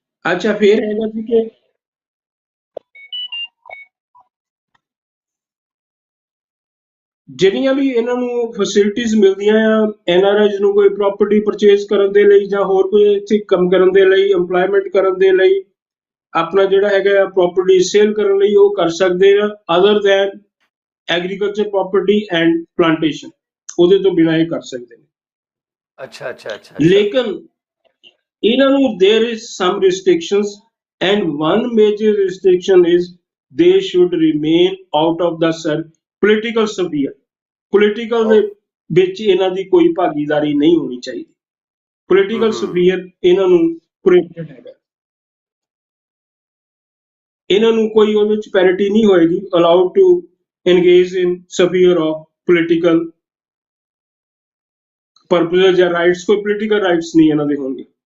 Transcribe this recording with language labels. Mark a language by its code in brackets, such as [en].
[pa] ਅੱਛਾ ਫਿਰ ਹੈਗਾ ਜੀ ਕਿ ਜਿਹੜੀਆਂ ਵੀ ਇਹਨਾਂ ਨੂੰ ਫੈਸਿਲਿਟੀਜ਼ ਮਿਲਦੀਆਂ ਆ ਐਨਆਰਆਈਜ਼ ਨੂੰ, ਕੋਈ ਪ੍ਰਾਪਰਟੀ ਪਰਚੇਜ਼ ਕਰਨ ਦੇ ਲਈ ਜਾਂ ਹੋਰ ਕੋਈ ਇੱਥੇ ਕੰਮ ਕਰਨ ਦੇ ਲਈ, ਏਮਪਲੋਇਮੈਂਟ ਕਰਨ ਦੇ ਲਈ, ਆਪਣਾ ਜਿਹੜਾ ਹੈਗਾ ਪ੍ਰੋਪਰਟੀ ਸੇਲ ਕਰਨ ਲਈ, ਉਹ ਕਰ ਸਕਦੇ ਆ [en] other than agriculture property and plantation, [pa] ਉਹਦੇ ਤੋਂ ਬਿਨਾਂ ਇਹ ਕਰ ਸਕਦੇ ਨੇ। ਅੱਛਾ ਅੱਛਾ ਅੱਛਾ ਅੱਛਾ। ਲੇਕਿਨ ਇਹਨਾਂ ਨੂੰ [en] there is some restrictions and one major restriction is they should remain out of the political sphere। [pa] Political ਦੇ ਵਿੱਚ ਇਹਨਾਂ ਦੀ ਕੋਈ ਭਾਗੀਦਾਰੀ ਨਹੀਂ ਹੋਣੀ ਚਾਹੀਦੀ। ਪੋਲੀਟੀਕਲ ਸਫੀਅਰ ਇਹਨਾਂ ਨੂੰ ਪ੍ਰੋਹਿਬਿਟਡ ਹੈਗਾ, ਇਹਨਾਂ ਨੂੰ ਕੋਈ ਉਹਦੇ ਵਿੱਚ ਪੈਰਿਟੀ ਨਹੀਂ ਹੋਏਗੀ [en] allowed to engage in sphere of political purposes [pa] ਜਾਂ ਰਾਈਟਸ, ਕੋਈ ਪੋਲੀਟੀਕਲ ਰਾਈਟਸ ਨਹੀਂ ਇਹਨਾਂ ਦੇ ਹੋਣਗੇ।